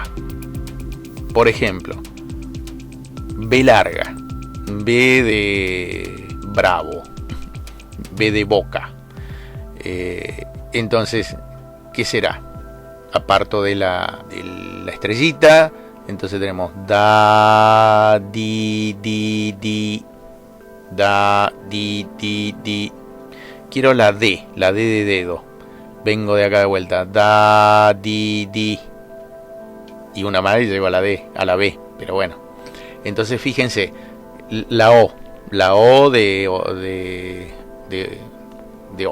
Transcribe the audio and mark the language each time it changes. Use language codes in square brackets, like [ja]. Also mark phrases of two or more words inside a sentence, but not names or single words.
[es] Por ejemplo, B larga, B de bravo, B de boca. Entonces, ¿qué será? Aparto de la estrellita, entonces tenemos da, di, da, di, di. Quiero la D de dedo. Vengo de acá de vuelta, da, di. Y una más y llego a la D, a la B, pero bueno. Entonces fíjense, la O de O.